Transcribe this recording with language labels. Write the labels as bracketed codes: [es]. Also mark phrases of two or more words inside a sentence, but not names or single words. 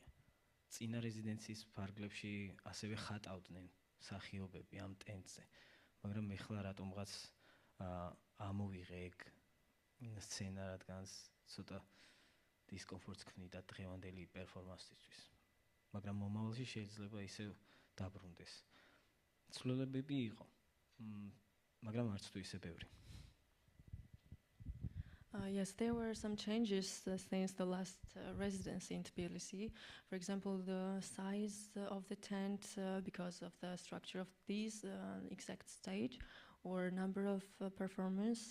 [ka] წინა რეზიდენციის ფარგლებში ასევე ხატავდნენ მსახიობები ამ ტენტზე, მაგრამ ეხლა რატომღაც ამოვიღე ეგ სცენა, რადგანაც ცოტა დისკომფორტს ქმნიდა დღევანდელი პერფორმანსისთვის. მაგრამ მომავალში შეიძლება ისევ დაბრუნდეს. ცვლილებები იყო, მაგრამ არც თუ ისე ბევრი. [en] Yes, there were some changes since the last residency in Tbilisi. For example, the size of the tent because of the structure of this exact stage, or number of performers.